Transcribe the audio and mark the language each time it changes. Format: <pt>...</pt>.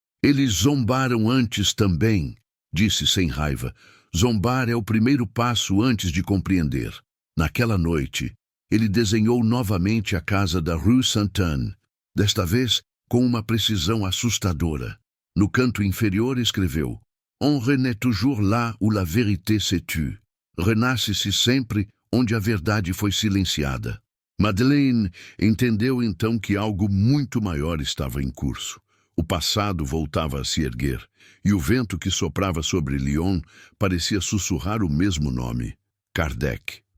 <pt>Eles zombaram antes também, disse sem raiva. Zombar é o primeiro passo antes de compreender. Naquela noite, ele desenhou novamente a casa da Rue Sainte-Anne, desta vez com uma precisão assustadora. No canto inferior escreveu:</pt> <fr>"On renaît toujours là où la vérité se tue."</fr> <pt>Renasce-se sempre onde a verdade foi silenciada. Madeleine entendeu então que algo muito maior estava em curso. O passado voltava a se erguer, e o vento que soprava sobre Lyon parecia sussurrar o mesmo nome: Kardec.</pt>